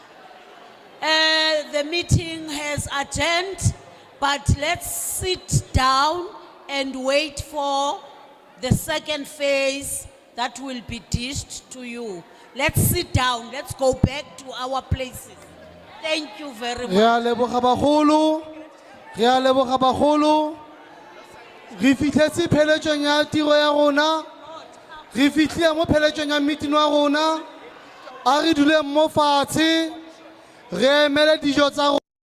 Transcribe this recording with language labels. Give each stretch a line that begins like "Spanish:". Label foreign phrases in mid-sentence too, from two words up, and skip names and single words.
English: The meeting has adjourned, but let's sit down and wait for the second phase that will be dished to you. Let's sit down. Let's go back to our places. Thank you very much.
Tswana: Re a leboga bagolo. Re a leboga bagolo. Re fitlhetse pheletsong ya tiro ya rona. Re fitlhile mo pheletsong ya meeting wa rona. A re dule mo fatshe. Re emele dijo tsa